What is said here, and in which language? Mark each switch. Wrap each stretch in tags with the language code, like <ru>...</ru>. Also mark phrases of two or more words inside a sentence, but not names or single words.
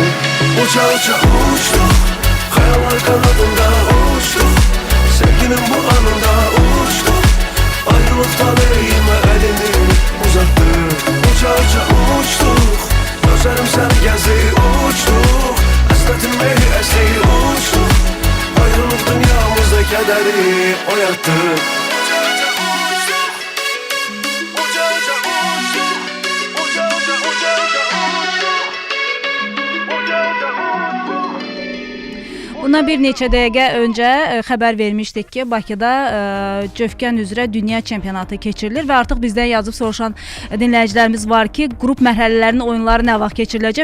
<tr>Uça uça uçtuk, hayaller kanadında. Uçtuk, sevginin bu anında. Uçtuk, ayrılık taleyime elini uzattı. Uça uça uçtuk. Gözlerim seni gezdi uçtuk.</tr> <az>kədəri oyatdıq. Bundan bir neçə dəqiqə öncə xəbər vermişdik ki, Bakıda Cövkən üzrə dünya çempionatı keçirilir və artıq bizdən yazıb soruşan dinləyicilərimiz var ki, qrup mərhələlərinin oyunları nə vaxt keçiriləcək?</az>